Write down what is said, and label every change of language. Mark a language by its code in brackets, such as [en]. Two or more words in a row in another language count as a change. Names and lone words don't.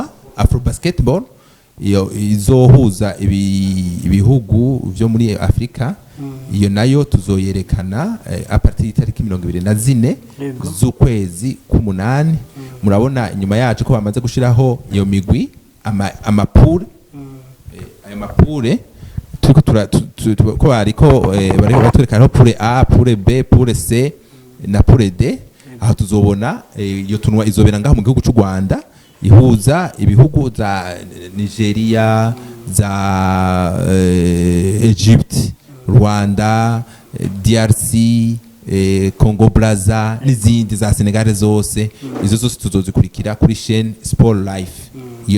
[rn] Afro Basketball iyo izohuza ibihugu byo muri Afrika iyo nayo tuzoyerekana [fr] a partir [rn] y'itariki 24 z'ukwezi k'umunani murabona inyuma yacu ko bamaze gushiraho iyo migwi amapure ayo mapure turiko ko bariko bari batwerekana pure A pure B pure C na pure D aho tuzobona iyo tunwa izobera ngaho mu gihugu cy'u Rwanda ihuza ibihugu za Nigeria za Egypt Rwanda DRC Congo Brazza n'izindi za Senegal zose izo zose tuzozikurikira kuri chaîne Sport Life iyo